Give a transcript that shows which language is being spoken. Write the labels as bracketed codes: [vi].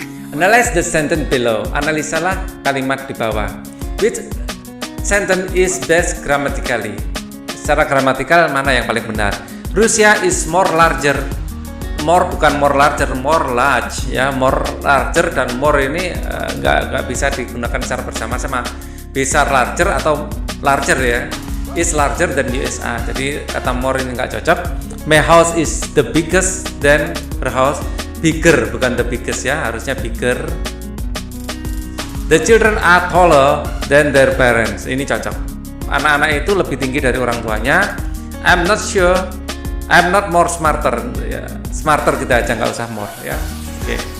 [en] Analyze the sentence below. [id] Analisalah kalimat di bawah. [en] Which sentence is best grammatically? [id] Secara gramatikal mana yang paling benar? [en] Russia is more larger. [id] More bukan more larger, more large ya, more larger dan more ini nggak bisa digunakan secara bersama-sama. Bisa larger atau larger ya, [en] is larger than USA. [id] Jadi kata more ini nggak cocok. [en] My house is the biggest than her house. [id] Bigger bukan the biggest ya, harusnya bigger. [en] The children are taller than their parents. [id] Ini cocok. Anak-anak itu lebih tinggi dari orang tuanya. [en] I'm not sure I'm not more smarter, [id] ya. Smarter kita aja, nggak usah more, ya. Oke.